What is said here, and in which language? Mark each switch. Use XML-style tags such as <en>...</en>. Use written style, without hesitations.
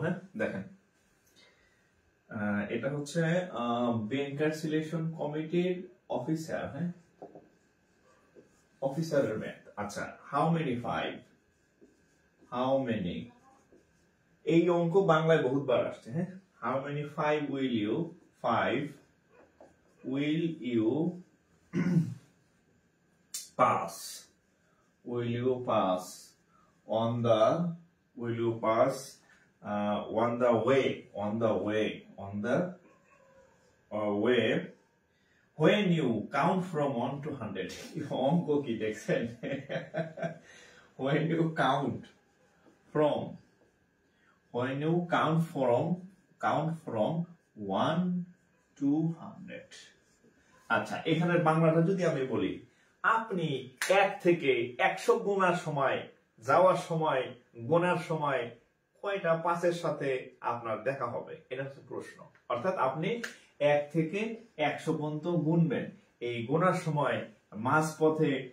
<bn>হ্যাঁ দেখেন এটা হচ্ছে ব্যাংকার সিলেকশন কমিটির অফিসার, হ্যাঁ অফিসারের ম্যাথ। আচ্ছা</bn> <en>how many 5, how many,</en> <bn>এই অঙ্ক বাংলায় বহুতবার আসছে।</bn> <en>হ্যাঁ how many 5 will you, 5 will you pass, will you pass on the, will you pass on the way, on the way, on the way when you count from 1 to 100.</en> <bn>অঙ্ক কি দেখছেন,</bn> <en>when you count from, when you count from 1 to 100.</en> <bn>আচ্ছা এখানের বাংলাটা যদি আমি বলি, আপনি 1 থেকে 100 গোনার সময়, যাওয়ার সময়, গোনার সময় কয়টা 5-এর সাথে আপনার দেখা হবে, এটা হচ্ছে প্রশ্ন। অর্থাৎ আপনি 1 থেকে 100 পর্যন্ত গুনবেন, এই গোনার সময় মাঝপথে</bn>